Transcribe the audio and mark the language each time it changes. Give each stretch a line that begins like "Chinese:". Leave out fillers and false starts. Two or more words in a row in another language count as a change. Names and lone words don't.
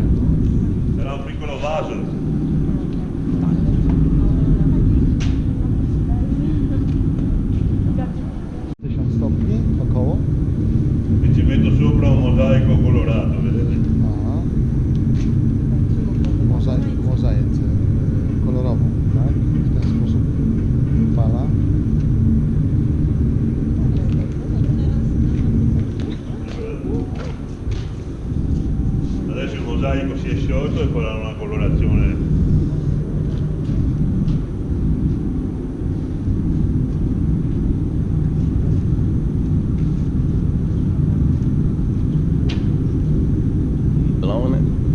Italian: Era un piccolo vaso.
Polish: Stopni około.
Italian: E ci metto sopra un mosaico colorato, vedete?
Polish: Aha. Mozaice kolorową, tak? W ten sposób fala.
Italian: Adesso il mosaico si è sciolto e farà una colorazione.
English: Blowing it.